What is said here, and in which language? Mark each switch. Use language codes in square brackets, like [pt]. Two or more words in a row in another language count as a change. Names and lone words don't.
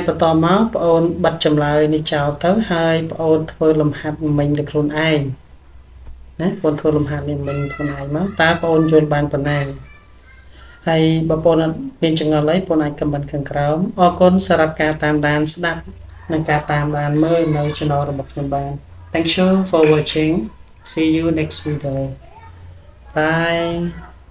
[km] បន្តមកបងអូនបិទចម្លើយនេះចោលទៅហើយបងអូនធ្វើលំហាត់មិញលើខ្លួនឯងណាបងធ្វើលំហាត់នេះមិញខ្លួនឯងមកតើបងអូនយល់បានប៉ុណ្ណាហើយបើបងអត់មានចង្អុលអីបងអាចខមមិនខាងក្រោមអរគុណសម្រាប់ការតាមដានស្ដាប់និងការតាមដានមើលនៅ channel របស់ខ្ញុំបាន [en] Thank you for watching see you next video bye